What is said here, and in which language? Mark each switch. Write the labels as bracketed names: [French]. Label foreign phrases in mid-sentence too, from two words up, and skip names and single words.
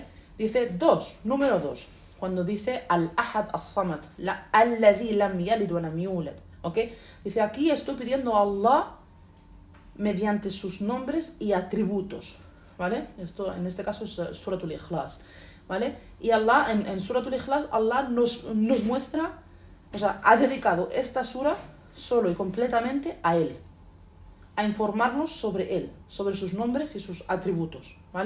[Spanish] Dice número 2, cuando dice [Arabic] الأحد الصمد, الذي لم يلد ولم يولد, [Spanish] ¿ok? Dice, aquí estoy pidiendo a Allah mediante sus nombres y atributos, ¿vale? Esto en este caso es Suratul Ikhlas, ¿vale? Y Allah, en Suratul Ikhlas, Allah nos muestra, o sea, ha dedicado esta sura solo y completamente a Él, a informarnos sobre Él, sobre sus nombres y sus atributos, ¿vale?